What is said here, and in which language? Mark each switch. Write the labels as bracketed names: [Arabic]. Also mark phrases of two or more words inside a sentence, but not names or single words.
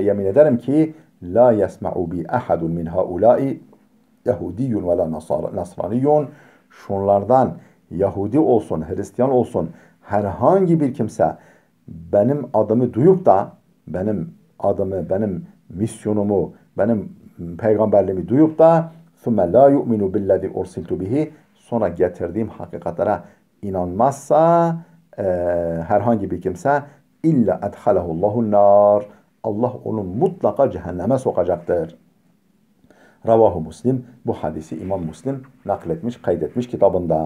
[Turkish] yemin ederim ki [Arabic] لا يسمع بي أحد من هؤلاء يهودي ولا نصراني, [Turkish] şunlardan Yahudi olsun, Hristiyan olsun herhangi bir kimse benim adımı duyup da benim adımı, benim misyonumu, benim peygamberliğimi duyup da [Arabic] ثُمَّ لَا يُؤْمِنُ بِالَّذِي اُرْسِلْتُ بِهِ, [Turkish] sonra getirdiğim hakikatlere inanmazsa herhangi bir kimse [Arabic] إلا أدخله الله النار, [Turkish] Allah onu mutlaka cehenneme sokacaktır. Ravahu Muslim, bu hadisi İmam Müslim nakletmiş, kaydetmiş kitabında.